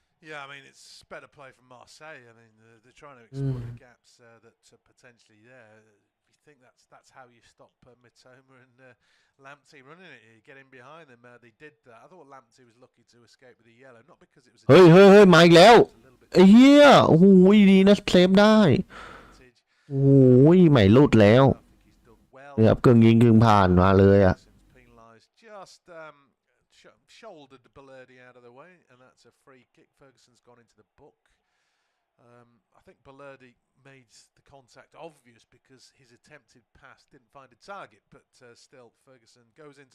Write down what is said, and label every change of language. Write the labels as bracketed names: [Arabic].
[English] Yeah, I mean it's better play from Marseille. I mean they're trying to exploit the gaps that are potentially there. If you think that's how you stop Mitoma and Lamptey running it. You get in behind them. They did that. I thought Lamptey was lucky to escape with a yellow, not because it was. [Thai] เฮ้ยมาอีกแล้วไอ้เหี้ยโอ้โหดีนะเซฟได้โอ้โหใหม่ลุดแล้วเนี่ยครับกึ่งยิงกึ่งผ่านมาเลยอ่ะ [English] Just shouldered Balerdi out of the way, and that's a free kick. Ferguson's gone into the book. I think Balerdi made the contact obvious because his attempted pass didn't find a target, but still Ferguson goes into.